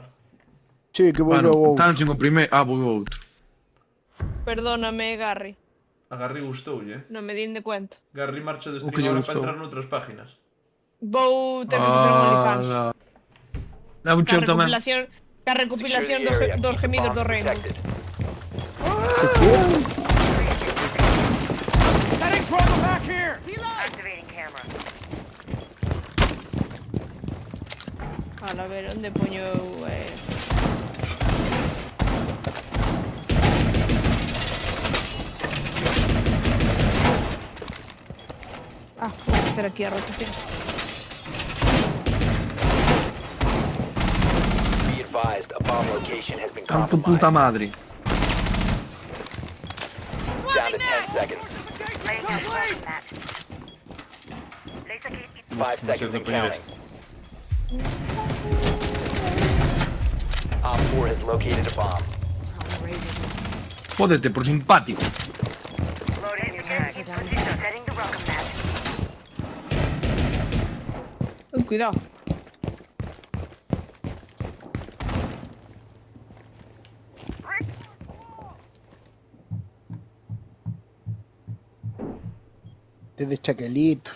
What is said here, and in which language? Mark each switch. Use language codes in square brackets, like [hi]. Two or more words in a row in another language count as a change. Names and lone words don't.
[gl] Sí, que volveu Bueno, outro. tan sin o primeiro... Ah, vou outro. Perdóname, Garry. A Garry gustoulle, Non me din de cuenta. Garry marcha do O que stream lle agora para gustou? entrar noutras páginas. Vou ter que facer un OnlyFans. Dá un cheo tamén. Ca recopilación [en] Secure the area. [gl] dos [en] Keep the [gl] gemidos [en] bombs [gl] do reino. [en] protected. Setting throttle back here. Activating camera. [gl] A ver, onde poño Ah, vou hacer aquí a rotación. [en] Be advised, a bomb location has been [gl] Tanto puta [en] compromised. [gl] madre. [en] Down to 10 seconds. Laying down welcome mat. Laser gate. 5 [es] No sé [en] seconds [es] dónde [en] and [es] poner [en] counting. [es] esto. [en] Op 4 has located a bomb. [es] Jódete, por simpático. [en] Loading new mag. Setting the welcome mat. [gl] Cuidado. Tedes chaquelitos.